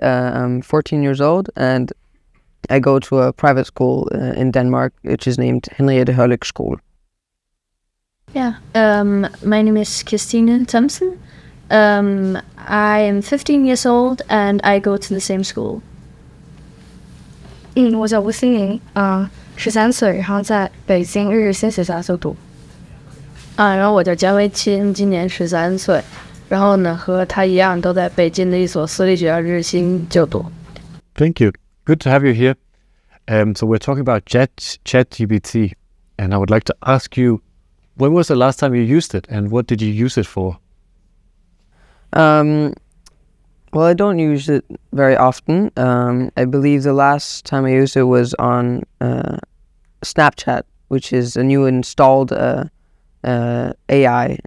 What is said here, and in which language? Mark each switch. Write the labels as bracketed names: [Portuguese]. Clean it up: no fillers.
[English] I'm 14 years old, and I go to a private school in Denmark, which is named Henriette Hørlyk School. Yeah. My name is Christine Thomsen. I am 15 years old, and I go to the same school. [Chinese] 我叫吴欣莹，13岁，然后在北京日日新学校就读。然后我叫姜维钦，今年13岁，然后呢和他一样都在北京的一所私立学校日新就读。 [English] Thank you. Good to have you here. So we're talking about ChatGPT, and I would like to ask you, when was the last time you used it, and what did you use it for? Well, I don't use it very often. I believe the last time I used it was on Snapchat, which is a new installed AI.